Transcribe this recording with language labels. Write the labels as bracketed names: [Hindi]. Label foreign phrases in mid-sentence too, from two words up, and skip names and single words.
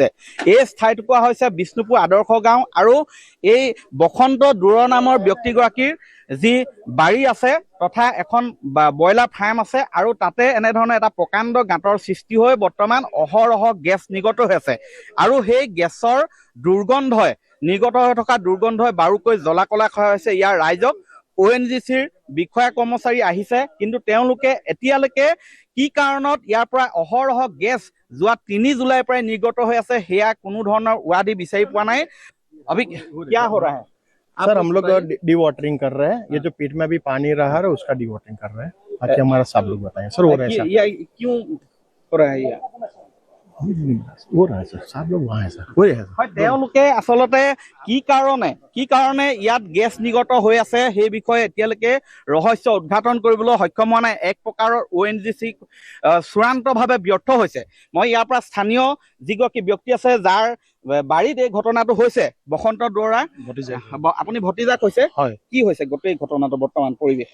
[Assamese] এই ঠাইটুকুৰা হৈছে বিষ্ণুপুৰ আদৰ্শ গাঁও আৰু এই বসন্ত দুৱৰা নামৰ ব্যক্তিগৰাকীৰ যি বাৰী আছে তথা এখন [English] broiler farm [Assamese] আছে আৰু তাতে এনেধৰণে এটা প্ৰকাণ্ড গাঁতৰ সৃষ্টি হৈ বৰ্তমান অহৰহ গেছ নিৰ্গত হৈ আছে আৰু সেই গেছৰ দুৰ্গন্ধই নিৰ্গত হৈ থকা দুৰ্গন্ধই বাৰুকৈ জ্বলা কলা খোৱা হৈছে ইয়াৰ ৰাইজক। ONGCৰ বিষয়া কৰ্মচাৰী আহিছে, কিন্তু তেওঁলোকে এতিয়ালৈকে কি কাৰণত ইয়াৰ পৰা অহৰহ গেছ যোৱা 3 জুলাইৰ পৰাই নিৰ্গত হৈ আছে সেয়া কোনো ধৰণৰ উৱাদি বিচাৰি পোৱা নাই। [Hindi] अभी क्या हो रहा है सर? हम लोग डी वाटरिंग कर रहे हैं। ये जो पेट में अभी पानी रहा है उसका डी वाटरिंग कर रहे हैं ताकि हमारा सब लोग बताएं सर। हो रहा है ये क्यों हो रहा है? हो रहा है सर, सब लोग वहाँ है सर, हो रहा है। [Assamese] তেওঁলোকে আচলতে কি কাৰণে ইয়াত গেছ নিৰ্গত হৈ আছে সেই বিষয়ে এতিয়ালৈকে ৰহস্য উদ্ঘাটন কৰিবলৈ সক্ষম হোৱা নাই। এক প্ৰকাৰৰ ONGC চূড়ান্তভাৱে ব্যৰ্থ হৈছে। মই ইয়াৰ পৰা স্থানীয় যিগৰাকী ব্যক্তি আছে যাৰ বাৰীত এই ঘটনাটো হৈছে, বসন্ত দুৱৰা, আপুনি ভতিজা কৈছে, কি হৈছে গোটেই ঘটনাটো বৰ্তমান পৰিৱেশ?